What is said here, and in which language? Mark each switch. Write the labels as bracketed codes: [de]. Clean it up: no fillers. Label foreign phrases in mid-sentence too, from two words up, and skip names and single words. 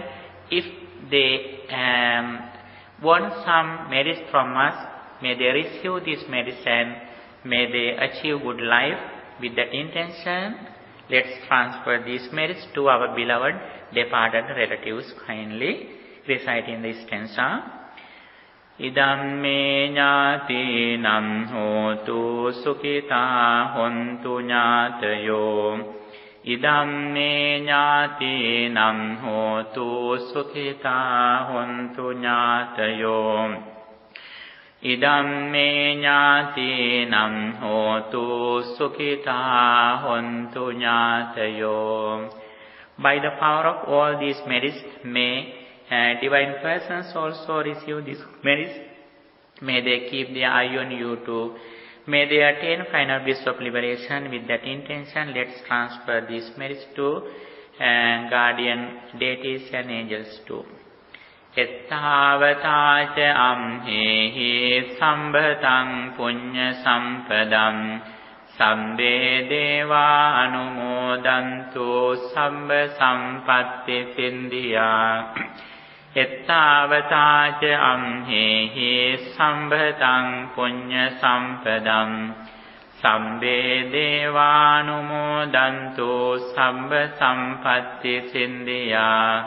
[en] If they want some merits from us, may they receive this medicine, may they achieve good life. With that intention, let's transfer these merits to our beloved departed relatives. Kindly recite in the stanza. [pi] Idam me ñātīnam hotu sukhita hontu ñātayo. Idam me ñātīnam hotu sukhita hontu ñātayo. Idam me ñātīnam hotu sukhita hontu ñātayo. [en] By the power of all these merits, may divine persons also receive these merits. May they keep their eye on you too. May they attain final bliss of liberation. With that intention, let's transfer these merits to guardian deities and angels too. [pi] Ettavata ca amhehi sambhatam punya sampadam sabbe deva anumodantu sabba sampatti sindhya. Ettavata ca amhehi sambhatam punya sampadam sabbe deva anumodantu sabba sampatti sindhya.